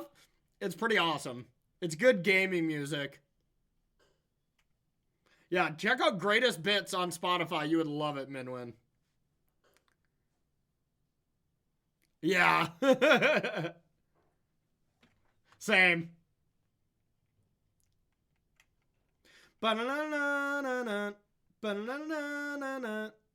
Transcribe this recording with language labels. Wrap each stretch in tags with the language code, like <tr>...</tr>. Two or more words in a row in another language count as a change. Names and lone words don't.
<en>It's pretty awesome. It's good gaming music. Yeah, check out Greatest Bits on Spotify. You would love it, Minwin. Yeah. Same. Ba-na-na-na-na-na. Ba-na-na-na-na-na.</en>